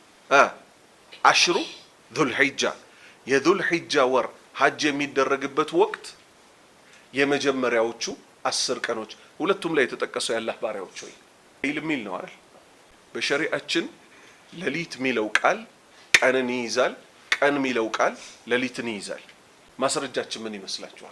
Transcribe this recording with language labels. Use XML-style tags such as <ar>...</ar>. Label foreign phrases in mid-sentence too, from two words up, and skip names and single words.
<am>10 ذو الحجة የذو الحجة ወር ሐጅ የሚደረግበት ወቅት የመጀመሪያዎቹ 10 ቀኖች ሁለቱም ላይ የተጠቀሰው ያላህ ባሪያዎች ሆይ ለይል የሚል ነው አይደል? በሸሪዓችን ሌሊት የሚለው ቃል ቀንን ይይዛል፣ ቀን የሚለው ቃል ሌሊትን ይይዛል። ማስረጃችን ምን ይመስላችኋል?</am>